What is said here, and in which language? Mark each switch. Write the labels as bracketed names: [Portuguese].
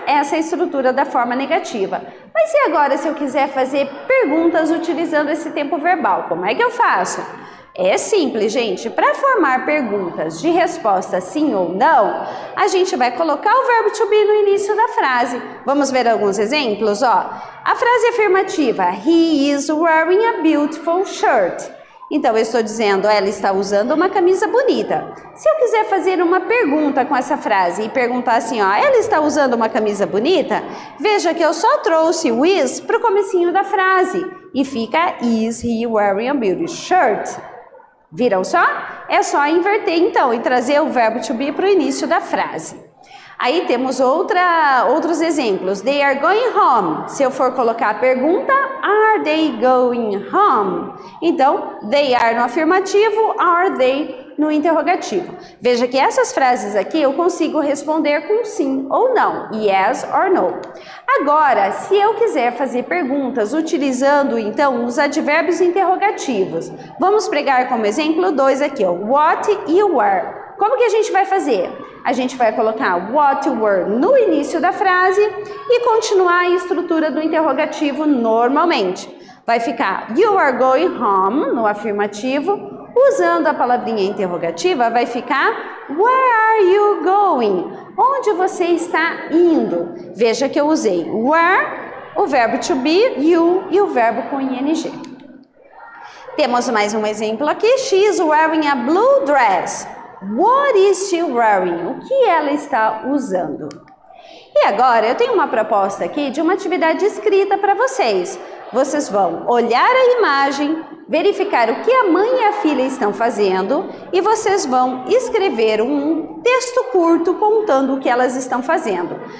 [Portuguese] Essa é a estrutura da forma negativa. Mas e agora se eu quiser fazer perguntas utilizando esse tempo verbal, como é que eu faço? É simples, gente. Para formar perguntas de resposta sim ou não, a gente vai colocar o verbo to be no início da frase. Vamos ver alguns exemplos? Ó, a frase afirmativa, [English] he is wearing a beautiful shirt. [Portuguese] Então, eu estou dizendo, ela está usando uma camisa bonita. Se eu quiser fazer uma pergunta com essa frase e perguntar assim, ó, ela está usando uma camisa bonita? Veja que eu só trouxe o is para o comecinho da frase. E fica, [English] is he wearing a beautiful shirt? [Portuguese] Viram só? É só inverter então e trazer o verbo to be para o início da frase. Aí temos outros exemplos. [English] They are going home. [Portuguese] Se eu for colocar a pergunta, [English] are they going home? [Portuguese] Então, [English] they are [Portuguese] no afirmativo, [English] are they [Portuguese] no interrogativo. Veja que essas frases aqui eu consigo responder com sim ou não, [English] yes or no. [Portuguese] Agora, se eu quiser fazer perguntas utilizando então os advérbios interrogativos, vamos pegar como exemplo dois aqui, ó, what e where. Como que a gente vai fazer? A gente vai colocar what were no início da frase e continuar a estrutura do interrogativo normalmente. Vai ficar [English] you are going home [Portuguese] no afirmativo. Usando a palavrinha interrogativa, vai ficar [English] where are you going? [Portuguese] Onde você está indo? Veja que eu usei where, o verbo to be, you e o verbo com ing. Temos mais um exemplo aqui. [English] She is wearing a blue dress. What is she wearing? [Portuguese] O que ela está usando? E agora eu tenho uma proposta aqui de uma atividade escrita para vocês. Vocês vão olhar a imagem, verificar o que a mãe e a filha estão fazendo e vocês vão escrever um texto curto contando o que elas estão fazendo.